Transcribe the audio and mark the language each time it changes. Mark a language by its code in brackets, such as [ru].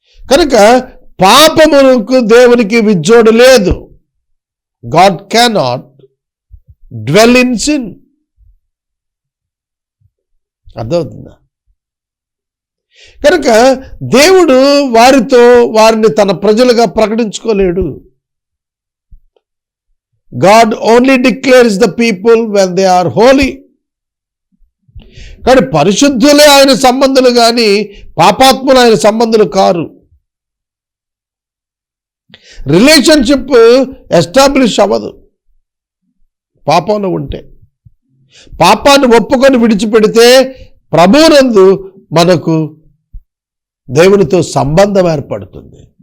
[te] కనుక పాపమునకు దేవునికి విజ్జోడు లేదు. [en] God cannot dwell in sin. [te] అర్థమవుతుందా? కనుక దేవుడు వారిని తన ప్రజలుగా ప్రకటించుకోలేడు. [en] God only declares the people when they are holy. [te] కానీ పరిశుద్ధులే ఆయన సంబంధులు కానీ పాపాత్ములు ఆయన సంబంధులు కారు. రిలేషన్షిప్ ఎస్టాబ్లిష్ అవ్వదు పాపంలో ఉంటే. పాపాన్ని ఒప్పుకొని విడిచిపెడితే ప్రభువునందు మనకు దేవునితో సంబంధం ఏర్పడుతుంది.